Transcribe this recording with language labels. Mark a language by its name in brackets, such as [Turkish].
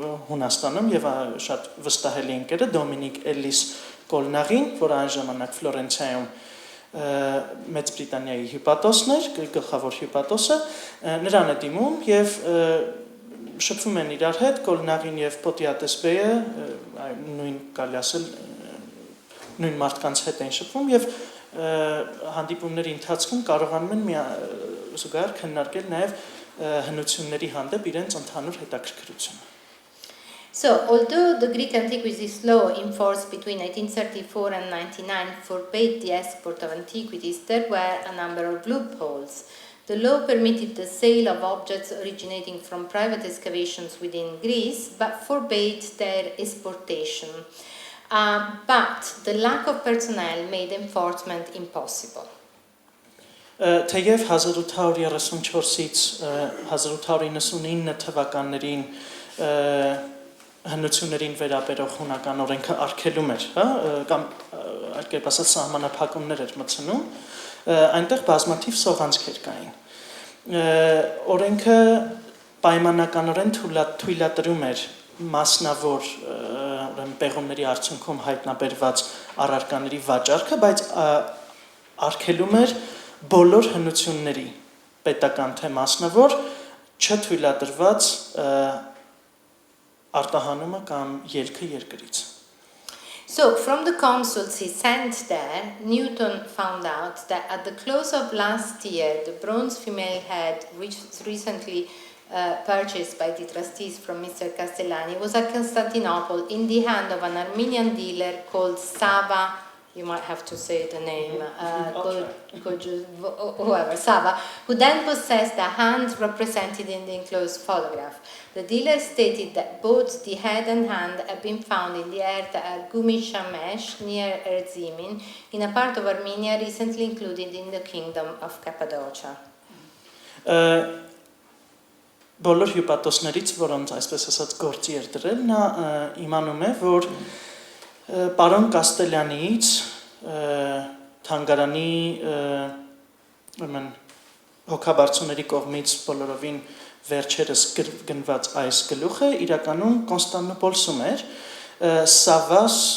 [Armenian] Հունաստանում եւ շատ վստահելի ընկերը Դոմինիկ Էլիս Կոլնաղին, որը այն ժամանակ Ֆլորենցիայում Մեծ Բրիտանիայի հյուպատոսն էր, գլխավոր հյուպատոսը, նրան է դիմում եւ շփվում են իրար հետ Կոլնաղին եւ Փոթիադես բեյը, նույն կարելի ասել նույն մարդկանց հետ են շփվում եւ հանդիպումների ընթացքում կարողանում են զուգահեռ քննարկել նաեւ հնությունների հանդեպ իրենց ընդհանուր հետաքրքրությունը։ [English] So, although the Greek antiquities law in force between 1834 and 1999 forbade the export of antiquities, there were a number of loopholes. The law permitted the sale of objects originating from private excavations within Greece, but forbade their exportation. But the lack of personnel made enforcement impossible. [Armenian] Թեև 1834-ից 1899 թվականներին հնություններին վերաբերող հունական օրենքը արգելում էր, կամ այլ կերպ ասած սահմանափակումներ էր մտցնում, այնտեղ բազմաթիվ սողանցքեր կային։ Օրենքը պայմանականորեն թույլատրում էր մասնավոր պեղումների արդյունքում հայտնաբերված առարկաների վաճառքը, բայց արգելում էր բոլոր հնությունների պետական թե մասնավոր չթույլատրված արտահանումը կամ ելքը երկրից։ [English] So, from the consuls he sent there, Newton found out that at the close of last year, the bronze female head, which recently purchased by the trustees from Mr. Castellani was at Constantinople in the hand of an Armenian dealer called Sava. You might have to say the name, whoever, Sava, who then possessed the hand represented in the enclosed photograph. The dealer stated that both the head and hand had been found in the earth at Gumishamesh, near Erzimin, in a part of Armenia recently included in the Kingdom of Cappadocia. [Armenian] Բոլոր հյուպատոսներից, որոնց այսպես ասած գործի էր դրել, նա իմանում է, որ պարոն Կաստելյանից թանգարանի հոգաբարձուների կողմից բոլորովին վերջերս գնված այս գլուխը իրականում Կոնստանդնուպոլսում էր Սավաս